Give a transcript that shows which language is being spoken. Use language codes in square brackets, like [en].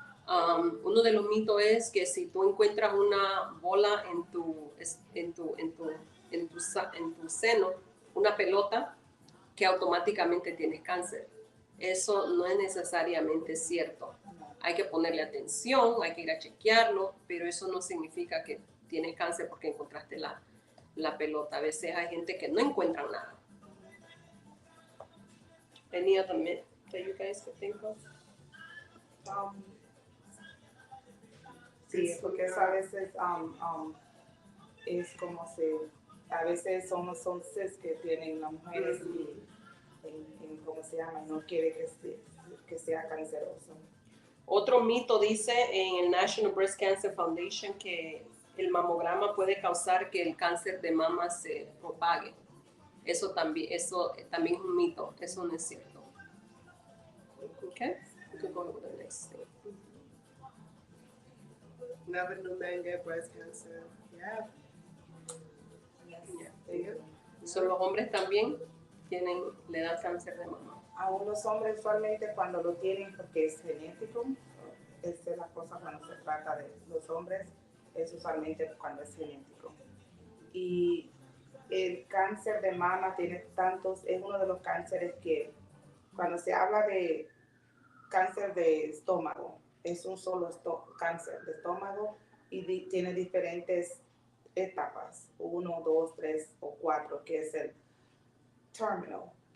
[es] Uno de los mitos es que si tú encuentras una bola en tu seno, una pelota, que automáticamente tienes cáncer. Eso no es necesariamente cierto. Hay que ponerle atención, hay que ir a chequearlo, pero eso no significa que tienes cáncer porque encontraste la pelota. A veces hay gente que no encuentra nada. [en] Any other myth that you guys could think of? [es] Sí, porque eso a veces es como a veces son cis que tienen las mujeres en ¿cómo se llama? No quiere que sea canceroso. Otro mito dice en el National Breast Cancer Foundation que el mamograma puede causar que el cáncer de mama se propague. Eso también es un mito, eso no es cierto. [en] Okay, we can go over the next thing. Never knew men get breast cancer. Yeah. Yeah. [es] So, los hombres también le dan cáncer de mama. A unos hombres usualmente cuando lo tienen porque es genético, esa es la cosa cuando se trata de los hombres, es usualmente cuando es genético. Y el cáncer de mama tiene es uno de los cánceres que cuando se habla de cáncer de estómago, es un solo cáncer de estómago y tiene diferentes etapas, 1, 2, 3 o 4, que es el terminal.